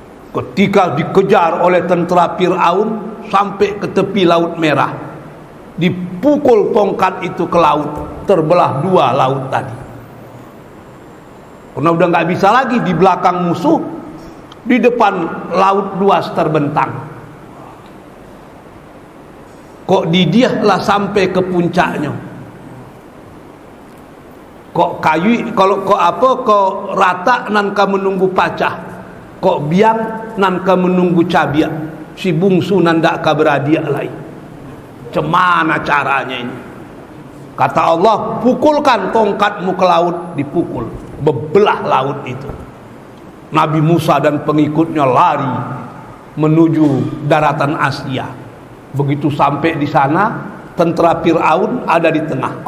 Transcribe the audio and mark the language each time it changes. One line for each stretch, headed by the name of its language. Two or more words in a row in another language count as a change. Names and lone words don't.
Indonesian: Ketika dikejar oleh tentara Fir'aun sampai ke tepi Laut Merah, dipukul tongkat itu ke laut, terbelah dua laut tadi. Karena udah nggak bisa lagi, di belakang musuh, di depan laut luas terbentang.
Minangkabau: Kok didiahlah sampai ke puncaknya. Kok kayu, kok rata nan ka menunggu pacah. Kok biang nan ka menunggu cabiak. Si bungsu nan dak ka beradia lain.
Indonesian: Cemana caranya ini? Kata Allah, pukulkan tongkatmu ke laut. Dipukul, bebelah laut itu. Nabi Musa dan pengikutnya lari menuju daratan Asia. Begitu sampai di sana, tentara Fir'aun ada di tengah.